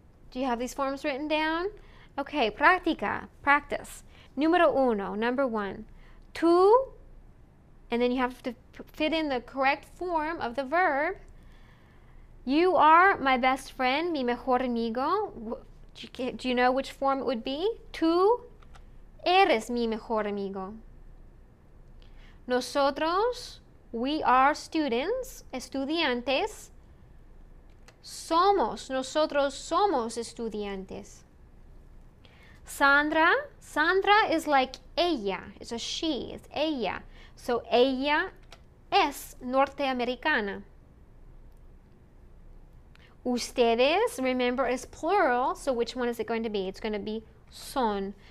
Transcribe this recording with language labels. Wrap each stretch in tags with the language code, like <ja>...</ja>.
<en>Do you have these forms written down? Okay, práctica, practice.</en> <es>Número uno,</es> <en>number 1. Tú, and then you have to fit in the correct form of the verb. You are my best friend,</en> <es>mi mejor amigo.</es> <en>Do you know which form it would be?</en> <es>Tú eres mi mejor amigo. Nosotros,</es> <en>we are students,</en> <es>estudiantes. Somos, nosotros somos estudiantes.</es> <en>Sandra, Sandra is like ella, it's a she, it's ella.</en> <es>So ella es norteamericana.</es> <en>Ustedes, remember, is plural, so which one is it going to be? It's going to be son.</en>